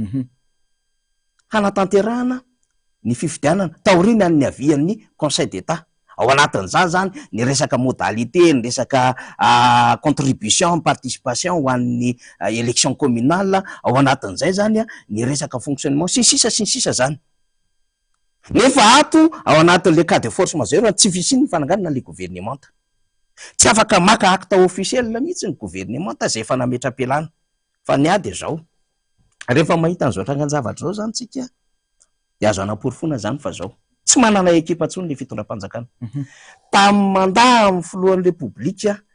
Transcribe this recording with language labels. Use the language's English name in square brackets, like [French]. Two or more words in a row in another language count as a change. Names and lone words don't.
[Malagasy] hanatanterahana ny fifidianana taorina ny avian'ny [French] conseil d'état [Malagasy] ao anatin'izany zany ny resaka modalité ny resaka [French] contribution participation [Malagasy] ho an'ny [French] élection communale [Malagasy] ao anatin'izay zany ny resaka fonctionnement sy ny sisa zany nefa ato ao anatin' [French] le cas de force majeure [Malagasy] tsy fisiny ny fananganana le gouvernemanta tsy afaka maka [French] acte officiel [Malagasy] mihitsy ny gouvernemanta zay efa nametra-pialana fa ny ady zao rehefa mahita an'izao trangan-javatra zao zany tsika de azo anam-porofona zany fa zao tsy manana ekipa ntsony le fitondram-panjakana tamin'ny mandat amin'ny filohan'ny repoblika